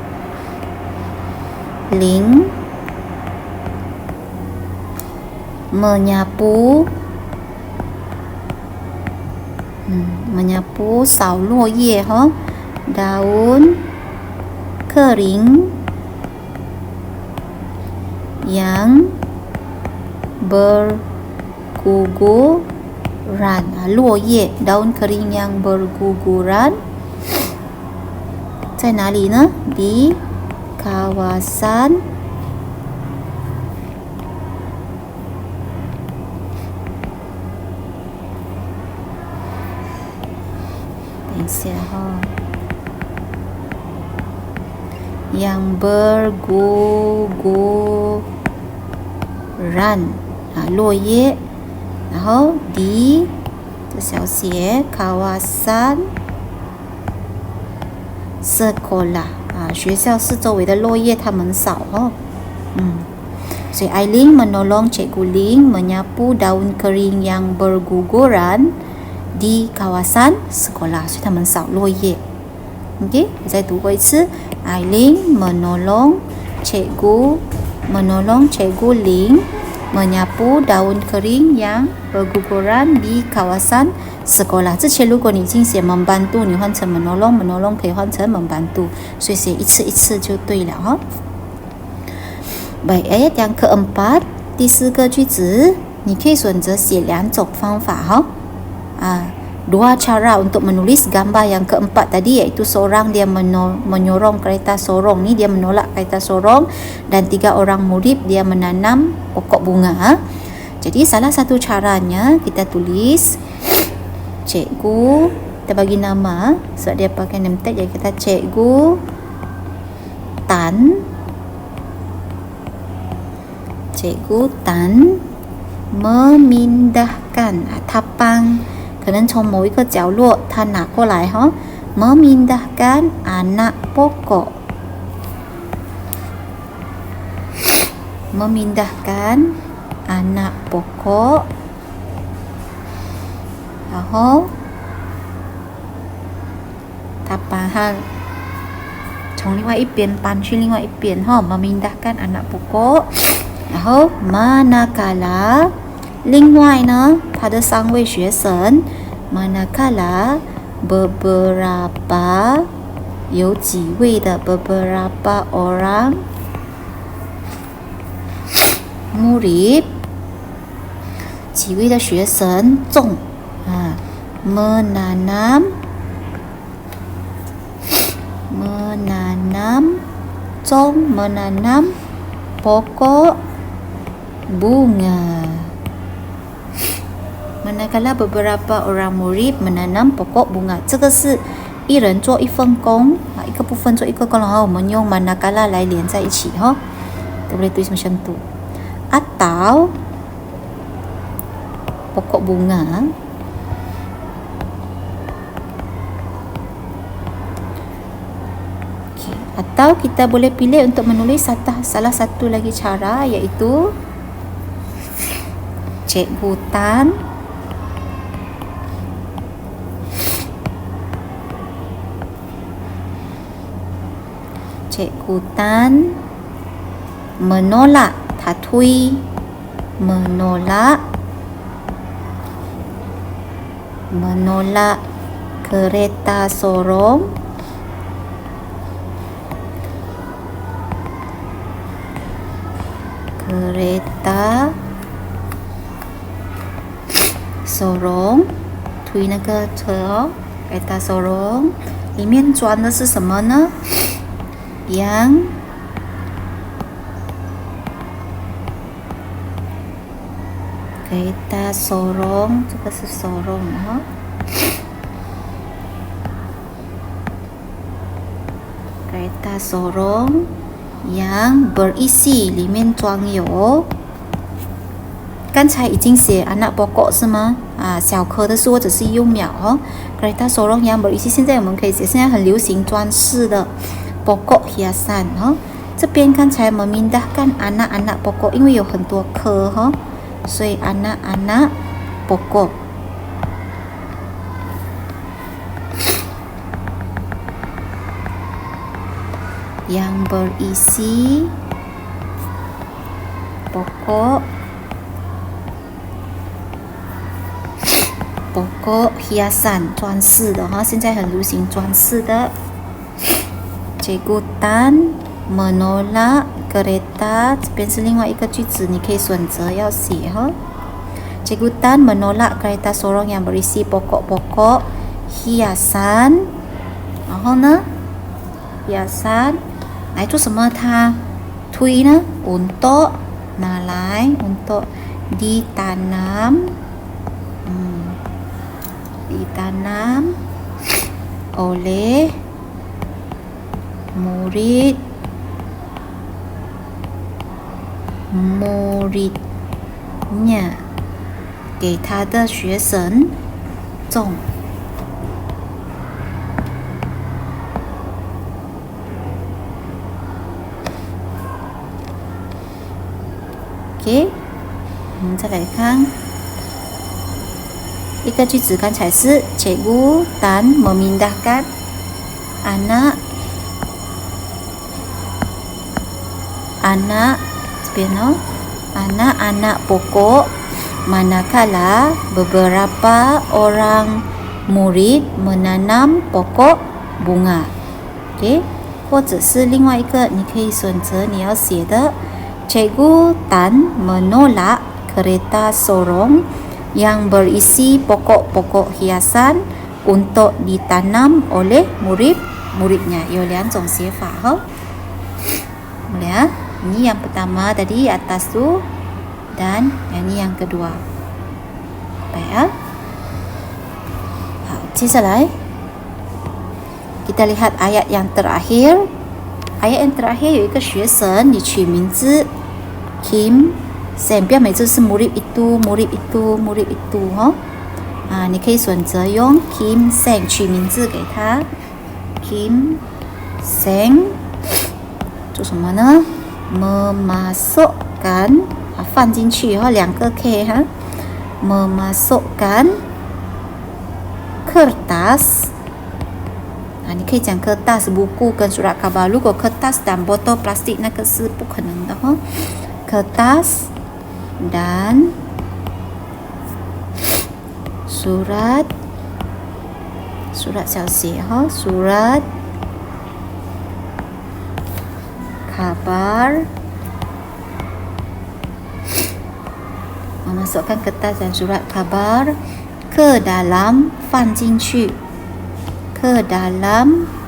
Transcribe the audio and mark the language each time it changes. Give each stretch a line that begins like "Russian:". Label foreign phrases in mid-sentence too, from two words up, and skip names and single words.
Malay: Ling menyapu
Chinese: 扫落叶
Malay: daun kering yang berguguran. 落叶 daun kering yang berguguran.
Chinese: 在哪里呢？
Malay: di kawasan yang berguguran.
Chinese: 落叶，然后 di 这小写
Malay: kawasan sekolah，
Chinese: 学校四周围的落叶他们扫哦。
Malay: 所以 Aileen menolong Cikgu Ling menyapu daun kering yang berguguran di kawasan sekolah，
Chinese: 所以他们扫落叶。OK， 我再读过一次。
Malay: Aileen menolong Cikgu Ling menyapu daun kering yang berguguran di kawasan sekolah。
Chinese: 之前如果你已经写 membantu， 你换成 menolong 可以换成 membantu， 所以写一次一次就对了哦。
Malay: Baik, ayat yang keempat，
Chinese: 第四个句子，你可以选择写两种方法哈。
Malay: Dua cara untuk menulis gambar yang keempat tadi, iaitu seorang dia menyorong kereta sorong ni, dia menolak kereta sorong, dan 3 orang murid dia menanam pokok bunga. Jadi salah satu caranya kita tulis cikgu, kita bagi nama sebab dia pakai name tag, jadi kita Cikgu Tan memindahkan tapang，
Chinese: 可能从某一个角落他拿过来哈。
Malay: memindahkan anak pokok， memindahkan anak pokok，
Chinese: 然后他把它从另外一边搬去另外一边哈。
Malay: memindahkan anak pokok，
Chinese: 然后 manakala， 另外呢，他的3位学生
Malay: manakala beberapa，
Chinese: 有几位的
Malay: beberapa orang murid，
Chinese: 几位的学生种
Malay: menanam pokok bunga。Manakala beberapa orang murid menanam pokok bunga，
Chinese: 这个是一人做一份工，一个部分做一个工，然后我们用 manakala 来连在一起哈。
Malay: kita boleh tulis macam tu. Atau pokok bunga atau kita boleh pilih untuk menulis salah satu lagi cara, iaitu Cikgu Tan menolak，
Chinese: 他推 menolak
Malay: kereta sorong，
Chinese: 推那个车
Malay: kereta sorong，
Chinese: 里面装的是什么呢？
Malay: yang kereta sorong，
Chinese: 这个是
Malay: sorong 哈。kereta sorong yang berisi，
Chinese: 里面装有，刚才已经写
Malay: anak pokok
Chinese: 是吗？小颗的是或者是幼苗哦。
Malay: kereta sorong yang berisi，
Chinese: 现在我们可以写，现在很流行装饰的
Malay: pokok hiasan
Chinese: 哦。这边刚才
Malay: memindahkan anak-anak pokok，
Chinese: 因为有很多棵哈，所以
Malay: anak-anak pokok。 yang berisi pokok
Chinese: hiasan 装饰的哈，现在很流行装饰的。
Malay: Cikgu Tan menolak kereta，
Chinese: 这边是另外一个句子，你可以选择要写哈。
Malay: Cikgu Tan menolak kereta sorong yang berisi pokok-pokok hiasan，
Chinese: 然后呢，hiasan，来做什么？他推呢
Malay: untuk nalai untuk ditanam oleh muridnya
Chinese: 给他的学生种。OK， 我们再来看一个句子，刚才是
Malay: Cikgu Tan memindahkan anak
Chinese: 这边哦
Malay: anak-anak pokok manakala beberapa orang murid menanam pokok bunga。
Chinese: OK， 或者是另外一个你可以选择你要写的
Malay: Cikgu Tan menolak kereta sorong yang berisi pokok-pokok hiasan untuk ditanam oleh murid-muridnya。
Chinese: 有两种写法哈。
Malay: Boleh ini yang pertama tadi atas tu dan yang ini yang kedua. Baik ya.
Chinese: 好，接下来
Malay: kita lihat ayat yang terakhir. Ayat yang terakhir
Chinese: 有一个学生，你取名字 Kim Sen， 不要每次是
Malay: murid itu
Chinese: 哈。你可以选择用 Kim Sen 取名字给他。Kim Sen 做什么呢？ memasukkan 放进去哈，两个 K 哈。
Malay: memasukkan kertas，
Chinese: 你可以讲
Malay: kertas buku
Chinese: 跟
Malay: surat khabar，
Chinese: 如果
Malay: kertas dan botol plastik
Chinese: 那个是不可能的哈。
Malay: kertas dan surat
Chinese: 小写哈
Malay: ，surat kabar， memasukkan kertas dan surat kabar ke dalam
Chinese: 放进去
Malay: ke dalam